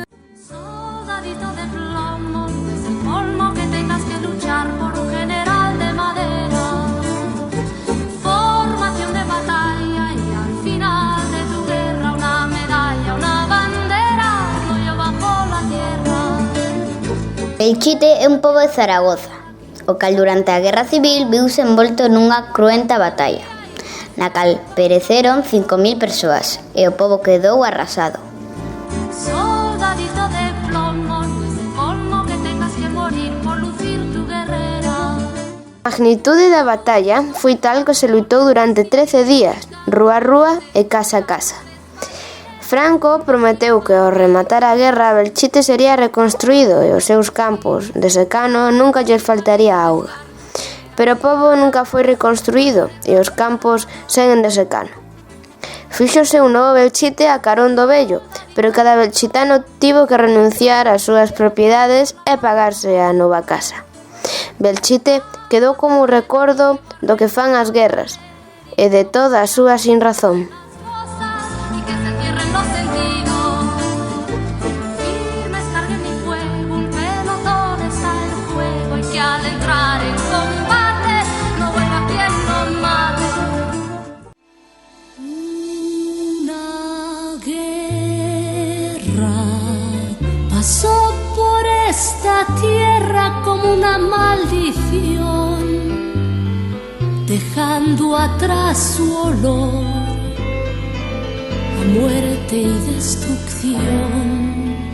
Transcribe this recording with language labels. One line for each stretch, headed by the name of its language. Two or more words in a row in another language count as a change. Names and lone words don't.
Spanish: Soldadito de plomo, es el colmo que tengas que luchar por un general de madera. Formación de batalla y al final de tu guerra una medalla, una bandera, rollo bajo la tierra.
Galician: Belchite é un pobo de Zaragoza, o cal durante a Guerra Civil viuse envolto nunha cruenta batalla, na cal pereceron 5.000 persoas e o pobo quedou arrasado. Soldadito de plomo, es el colmo que tengas que morir por lucir tu guerrera. A magnitude da batalla foi tal que se lutou durante 13 días, rúa a rúa e casa a casa. Franco prometeu que ao rematar a guerra Belchite sería reconstruído e os seus campos de secano nunca lles faltaría auga. Pero o pobo nunca foi reconstruído e os campos seguen de secano. Fíxose un novo Belchite a carón do vello, pero cada belchitano tivo que renunciar ás súas propiedades e pagarse a nova casa. Belchite quedou como un recordo do que fan as guerras e de toda a súa sinrazón.
Spanish: Y que se cierren los sentidos. Firmes carguen mi fuego, un pelotón está en juego y que al entrar en combate no vuelva quien no mate. Una guerra pasó por esta tierra como una maldición, dejando atrás su olor a muerte y destrucción.